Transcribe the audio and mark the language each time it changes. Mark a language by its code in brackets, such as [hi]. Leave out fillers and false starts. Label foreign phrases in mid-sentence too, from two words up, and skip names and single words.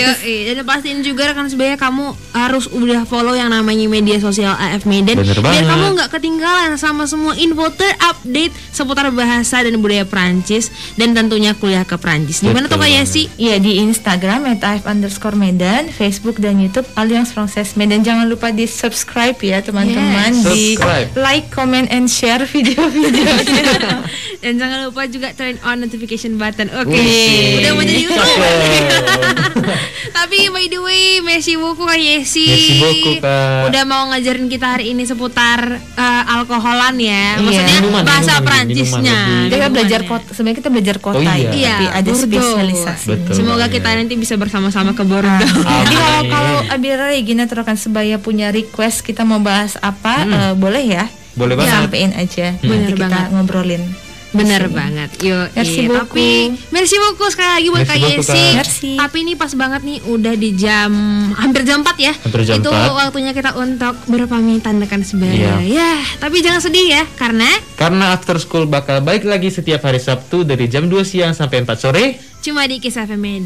[id] Dan pastiin juga rekan sebaya kamu harus udah follow yang namanya media sosial AF Medan, biar kamu nggak ketinggalan sama semua info terupdate seputar bahasa dan budaya Prancis dan tentunya kuliah ke Prancis. Di mana tuh Kak Yesi? Iya di Instagram @AF_Medan, Facebook dan YouTube Alliance Française Medan. Jangan lupa di subscribe ya teman-teman, di like, [en] comment, and share [id] video-videonya. Dan jangan lupa juga [en] turn on notification button. [id] Oke. Udah mau jadi YouTuber. Tapi [en] by the way, [fr] merci beaucoup Kak Yesi. Merci beaucoup Kak. [id] Udah mau ngajarin kita hari ini seputar alkoholan ya. Maksudnya bahasa Prancisnya. Sebenarnya kita belajar kota tapi ada spesialisasi. Semoga kita nanti bisa bersama-sama ke Bordeaux. Jadi kalau Abira Regina rekan sebaya punya request kita mau bahas apa, boleh ya? Boleh banget. Sampein aja. Bener kita banget. ngobrolin. Bener banget. Yuk, [fr] merci beaucoup. [id] Tapi [fr] merci beaucoup [id] sekali lagi buat Kak Yesi. Tapi ini pas banget nih udah di jam hampir jam 4 ya. Itu waktunya kita untuk berpamitan rekan sebaya. Ya, tapi jangan sedih ya karena After School bakal balik lagi setiap hari Sabtu dari jam 2 siang sampai 4 sore. Cuma di Kiss FM Medan.